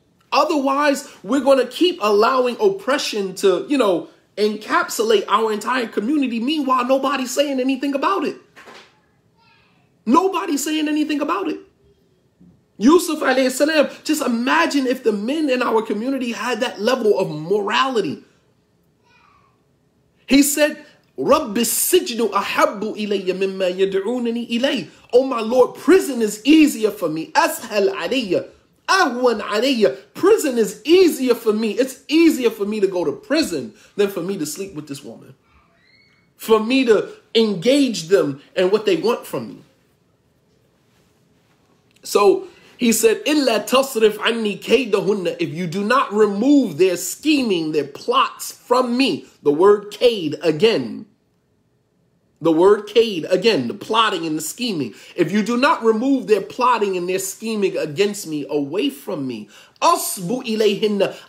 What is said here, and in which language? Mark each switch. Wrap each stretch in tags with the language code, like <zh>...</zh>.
<en>Otherwise, we're going to keep allowing oppression to, encapsulate our entire community. Meanwhile, nobody's saying anything about it. Nobody's saying anything about it. Yusuf alayhi salam, just imagine if the men in our community had that level of morality. He said,</en> <ar>رَبِّ السِّجْنُ أَحَبُّ إِلَيَّ مِمَّا يَدْعُونَنِي إِلَيْهِ.</ar> <en>Oh my Lord, prison is easier for me.</en> <ar>أَسْهَلْ عَلَيَّ أَهْوَنْ عَلَيَّ.</ar> <en>Prison is easier for me. It's easier for me to go to prison than for me to sleep with this woman. For me to engage them in what they want from me. So he said,</en> <ar>إِلَّا تَصْرِفْ عَنِّي كَيْدَهُنَّ.</ar> <en>If you do not remove their scheming, their plots from me. The word kaid again. The word kaid again, the plotting and the scheming. If you do not remove their plotting and their scheming against me away from me,</en> <ar>أَصْبُ إِلَيْهِنَّ.</ar>